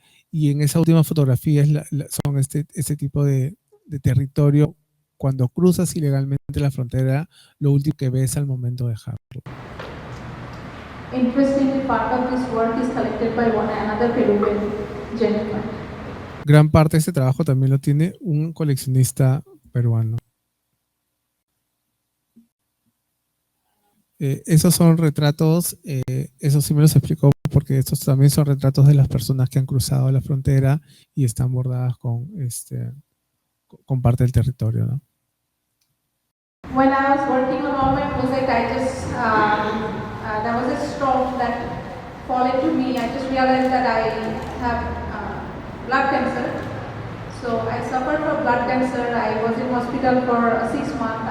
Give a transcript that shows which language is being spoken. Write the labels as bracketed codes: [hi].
[es] Y en esa última fotografía son este tipo de de territorio, cuando cruzas ilegalmente la frontera, lo último que ves al momento de dejarlo. [en] Interestingly, part of this work is collected by another Peruvian gentleman. [es] Gran parte de este trabajo también lo tiene un coleccionista peruano. Esos son retratos, eso sí me los explicó, porque estos también son retratos de las personas que han cruzado la frontera y están bordadas con parte del territorio, ¿no? [en] When I was working on all my project, I just there was a storm that followed to me. I just realized that I have blood cancer. So I suffered from blood cancer. I was in hospital for 6 months.